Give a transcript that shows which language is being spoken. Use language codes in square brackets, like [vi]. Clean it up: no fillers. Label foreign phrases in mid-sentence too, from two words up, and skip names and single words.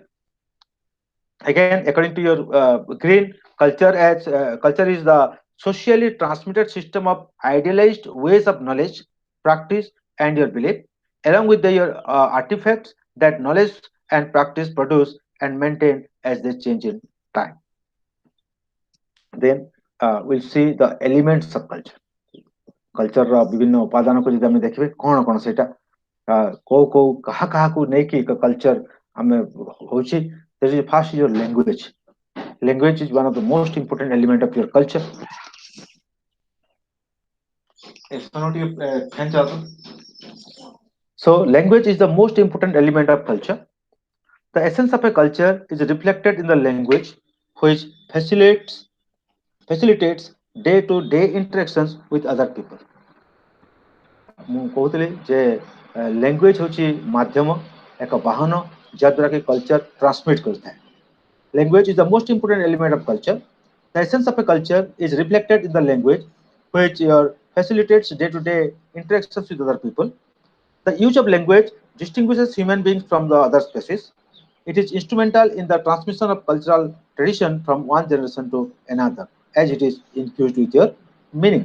[en] Again, according to your Green, culture is the socially transmitted system of idealized ways of knowledge, practice, and your belief, along with your artifacts that knowledge and practice produce and maintain as they change in time. Then we'll see the elements of culture. [or] Culture ବିଭିନ୍ନ ଉପାଦାନକୁ ଯଦି ଆମେ ଦେଖିବେ କଣ କଣ ସେଇଟା କୋଉ କୋଉ କାହାକୁ ନେଇକି କଲଚର ଆମେ ହଉଛି [en] there is first your language. Language is one of the most important element of your culture. So language is the most important element of culture. The essence of a culture is reflected in the language, which facilitates day-to-day interactions with other people. [or] ମୁଁ କହୁଥିଲି ଯେ ଲାଙ୍ଗୁଏଜ ହେଉଛି ମାଧ୍ୟମ ଏକ ବାହନ ଯାହାଦ୍ୱାରା କି କଲଚର ଟ୍ରାନ୍ସମିଟ୍ କରିଥାଏ. [en] Language is the most important element of culture. The essence of a culture is reflected in the language, which facilitates day-to-day interactions with other people. The use of language distinguishes human beings from the other species. It is instrumental in the transmission of cultural tradition from one generation to another, as it is infused with your meaning.